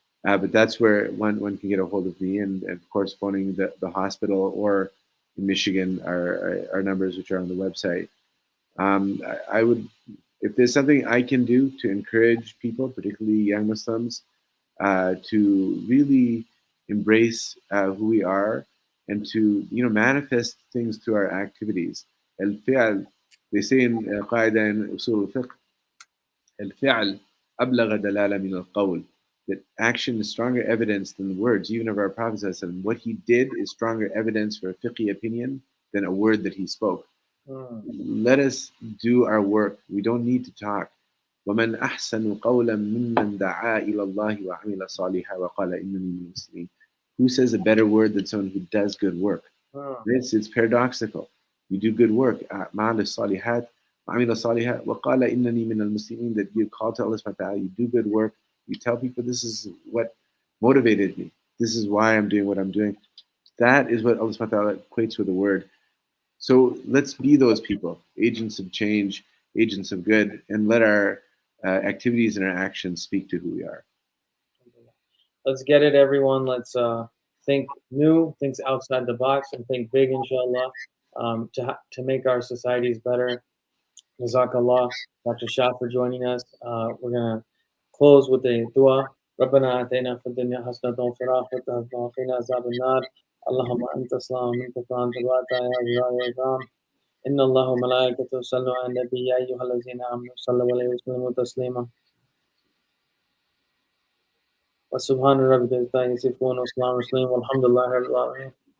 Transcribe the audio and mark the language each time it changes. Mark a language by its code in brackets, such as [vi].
[en] But that's where one can get a hold of me, and of course, phoning the hospital or in Michigan, our numbers, which are on the website. I would, if there's something I can do to encourage people, particularly young Muslims, to really embrace who we are and to manifest things through our activities. [ar] الفعل, [en] they say in [ar] قاعدة in أصول الفقه, الفعل أبلغ دلالة من القول. [en] That action is stronger evidence than the words, even of our Prophet ﷺ. What he did is stronger evidence for a fiqhi opinion than a word that he spoke. Let us do our work. We don't need to talk. [ar] وَمَنْ أَحْسَنُ قَوْلًا مِمَّنْ دَعَا إِلَى اللَّهِ وَعَمِلَ صَالِحًا وَقَالَ إِنَّنِي مِنَ الْمُسْلِمِينَ. [en] Who says a better word than someone who does good work? It's paradoxical. You do good work. [ar] أعمال الصالحات وعمل صالحا وقال إنني من المسلمين, [en] that you call to Allah subhanahu wa ta'ala, you do good work, you tell people this is what motivated me, this is why I'm doing what I'm doing. That is what Allah subhanahu wa ta'ala equates with the word. So let's be those people, agents of change, agents of good, and let our activities and our actions speak to who we are. Let's get it, everyone. Let's think new, think outside the box, and think big, inshallah, to make our societies better. Jazakallah, Dr. Shah, for joining us. We're going to close with a dua. [ar] ربنا آتينا في الدنيا حسنة وفي الآخرة حسنة وقنا عذاب النار اللهم أنت السلام ومنك السلام تبارك يا جلال والإكرام إن الله وملائكته يصلون على النبي يا أيها الذين آمنوا صلوا عليه وسلموا تسليما وسبحان ربك رب العزة عما يصفون وسلام على المرسلين والحمد لله رب العالمين.